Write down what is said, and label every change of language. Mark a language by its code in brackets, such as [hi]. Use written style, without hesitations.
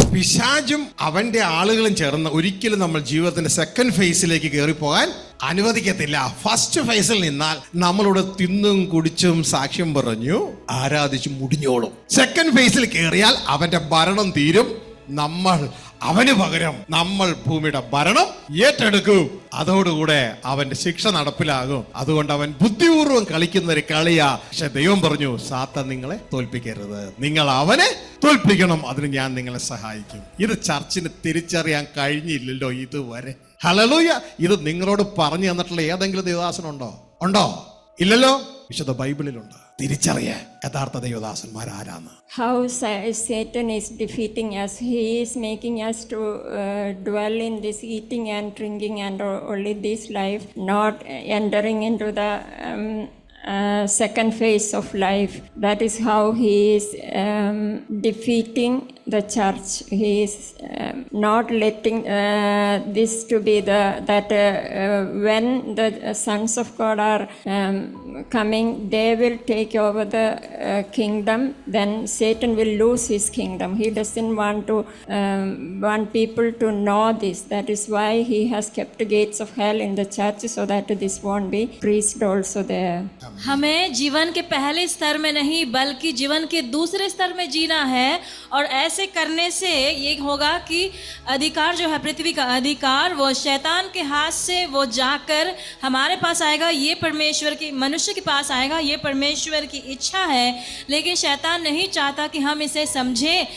[ml] പിശാചും അവന്റെ ആളുകളും ചേർന്ന് ഒരിക്കലും നമ്മൾ ജീവിതത്തിന്റെ സെക്കൻഡ് ഫേസിലേക്ക് കയറിപ്പോകാൻ അനുവദിക്കത്തില്ല. ഫസ്റ്റ് ഫേസിൽ നിന്നാൽ നമ്മളോട് തിന്നും കുടിച്ചും സാക്ഷ്യം പറഞ്ഞു ആരാധിച്ചു മുടിഞ്ഞോളും. സെക്കൻഡ് ഫേസിൽ കയറിയാൽ അവന്റെ ഭരണം തീരും. നമ്മൾ അവന് പകരം നമ്മൾ ഭൂമിയുടെ ഭരണം ഏറ്റെടുക്കും. അതോടുകൂടെ അവന്റെ ശിക്ഷ നടപ്പിലാകും. അതുകൊണ്ട് അവൻ ബുദ്ധിപൂർവ്വം കളിക്കുന്ന ഒരു കളിയാ. പക്ഷെ ദൈവം പറഞ്ഞു, സാത്താൻ നിങ്ങളെ തോൽപ്പിക്കരുത്, നിങ്ങൾ അവനെ തോൽപ്പിക്കണം, അതിന് ഞാൻ നിങ്ങളെ സഹായിക്കും. ഇത് ചർച്ചിന് തിരിച്ചറിയാൻ കഴിഞ്ഞില്ലല്ലോ ഇതുവരെ. ഹല്ലേലൂയ. ഇത് നിങ്ങളോട് പറഞ്ഞു തന്നിട്ടുള്ള ഏതെങ്കിലും ദേവദാസനുണ്ടോ? ഉണ്ടോ? ഇല്ലല്ലോ. വിശുദ്ധ ബൈബിളിലുണ്ട്. തിരിച്ചറിയാൻ യഥാർത്ഥ ദൈവദാസന്മാർ ആരാന്ന്. [en] How Satan is defeating us. He is making us to dwell in this eating and drinking and only this life, not entering into the second phase of life. That is how he is defeating the church. He is not letting this to be that when the sons of God are coming, they will take over the kingdom. Then Satan will lose his kingdom. He doesn't want people to know this. That is why he has kept the gates of hell in the church, so that this won't be preached also there. [hi] हमें जीवन के पहले स्तर में नहीं बल्कि जीवन के दूसरे स्तर में जीना है, और ऐसे करने से ये होगा कि अधिकार जो है, पृथ्वी का अधिकार, वो शैतान के हाथ से वो जाकर हमारे पास आएगा. ये परमेश्वर की मनुष्य के पास आएगा. ये परमेश्वर की इच्छा है, लेकिन शैतान नहीं चाहता कि हम इसे समझें.